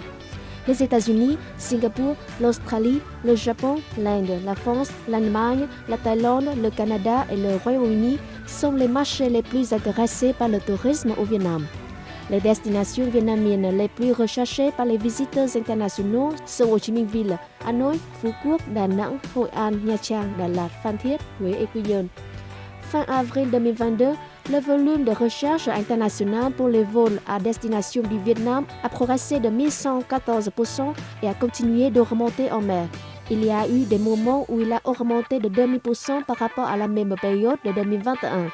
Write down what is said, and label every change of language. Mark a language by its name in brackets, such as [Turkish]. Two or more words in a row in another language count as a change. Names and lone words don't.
[French] Les États-Unis, Singapour, l'Australie, le Japon, l'Inde, la France, l'Allemagne, la Thaïlande, le Canada et le Royaume-Uni sont les marchés les plus intéressés par le tourisme au Vietnam. Les destinations vietnamiennes les plus recherchées par les visiteurs internationaux sont Ho Chi Minh Ville, Hanoi, Phú Quốc, Đà Nẵng, Hội An, Nha Trang, Đà Lạt, Phan Thiết, Huế et Quy Nhơn. Fin avril 2022, le volume de recherche internationale pour les vols à destination du Vietnam a progressé de 1114% et a continué de remonter en mai. Il y a eu des moments où il a augmenté de 2000% par rapport à la même période de 2021.